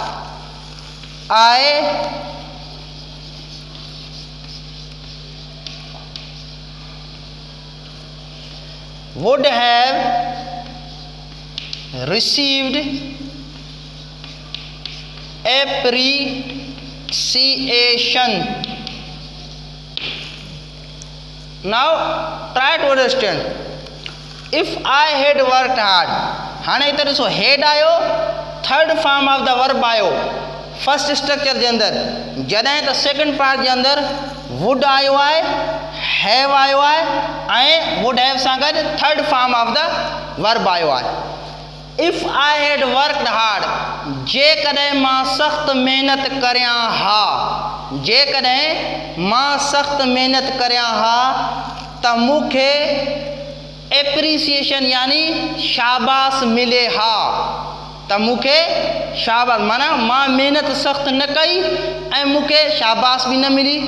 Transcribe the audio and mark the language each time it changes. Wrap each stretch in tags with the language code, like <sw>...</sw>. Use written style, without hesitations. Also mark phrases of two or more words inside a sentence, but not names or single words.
<en>I would have received appreciation. Now try to understand. If I had worked hard,</en> <sd>हाणे इधर ॾिसो, हेड आयो,</sd> <en>third form of the verb आयो. first structure</en> <sd>जे अंदर, जॾहिं त</sd> <en>second part</en> <sd>जे अंदर वुड आयो आहे, हैव आयो आहे ऐं</sd> <en>would have</en> <sd>सां गॾु</sd> <en>third form of the verb</en> <sd>आयो आहे।</sd> <en>If I had worked hard,</en> <sd>जेकॾहिं मां सख़्त महिनत करियां हा, जेकॾहिं मां सख़्त महिनत करियां हा त मूंखे एप्रिसिएशन यानी शाबाश मिले हा, त मूंखे शाबाश माना मां महिनत सख़्त न कई ऐं मूंखे शाबाश बि न मिली।</sd>